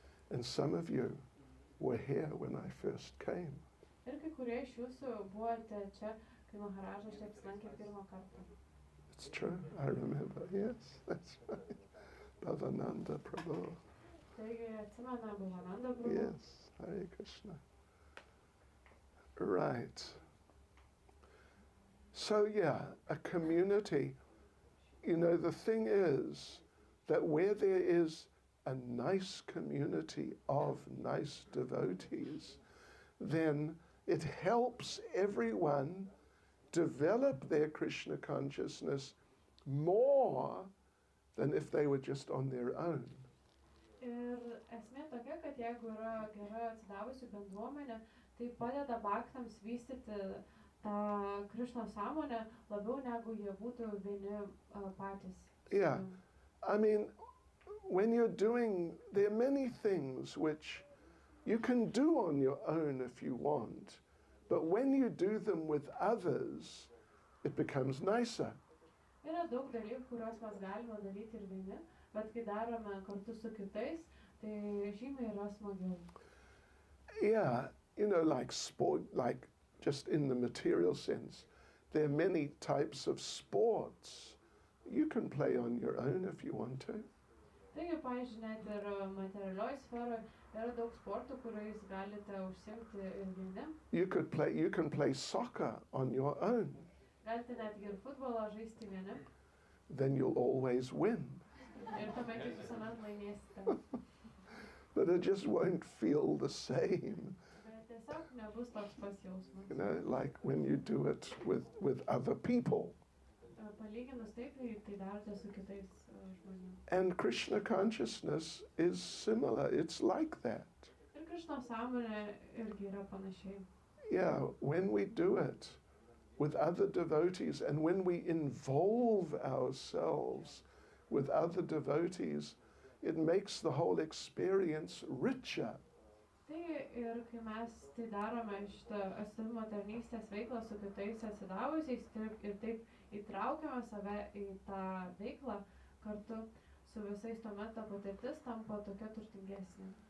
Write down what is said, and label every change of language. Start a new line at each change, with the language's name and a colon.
English: And some of you were here when I first came.
Lithuanian: Ir kai kurie iš jūsų buvote čia, kai Maharažas čia apsilankė pirmą kartą.
English: It's true, I remember, yes, that's right. Bhavananda Prabhu.
Lithuanian: Taigi atsimena Bhavananda Prabhu.
English: Yes, Hare Krishna. Right. So yeah, a community, you know, the thing is that where there is a nice community of nice devotees, then it helps everyone develop their Krishna consciousness more than if they were just on their own.
Lithuanian: Ir esmė tokia, kad jeigu yra gera atsidavusi bendruomenė, tai padeda baktams vystyti tą Krišnos sąmonę labiau negu jie būtų vieni patys.
English: Yeah. I mean, when you're doing, there are many things which you can do on your own if you want, but when you do them with others, it becomes nicer.
Lithuanian: Yra daug dalykų, kuriuos mes galime daryti ir vieni, bet kai darome kartu su kitais, tai žymiai yra smagiau.
English: Yeah, you know, like sport, like just in the material sense, there are many types of sports you can play on your own if you want to.
Lithuanian: Taigi, pavyzdžiui, net ir materialioj sferoje yra daug sportų, kuriais galite užsiimti ir vieni.
English: You can play soccer on your own.
Lithuanian: Galite netgi ir futbolą žaisti vieni.
English: Then you'll always win.
Lithuanian: Ir tuomet jūs visuomet laimėsite.
English: But it just won't feel the same,
Lithuanian: Bet tiesiog nebus toks pats jausmas.
English: you know, like when you do it with other people.
Lithuanian: Palyginus taip, tai darote su kitais žmonėmis.
English: And Krishna consciousness is similar. It's like that.
Lithuanian: Ir Krišnos sąmonė irgi yra panašiai.
English: Yeah, when we do it with other devotees and when we involve ourselves with other devotees, it makes the whole experience richer.
Lithuanian: Tai ir kai mes tai darome šitą atstovimo tarnystės veiklą su kitais atsidavusiais ir taip įtraukiame save į tą veiklą kartu su visais, tuomet ta patirtis tampa tokia turtingesnė.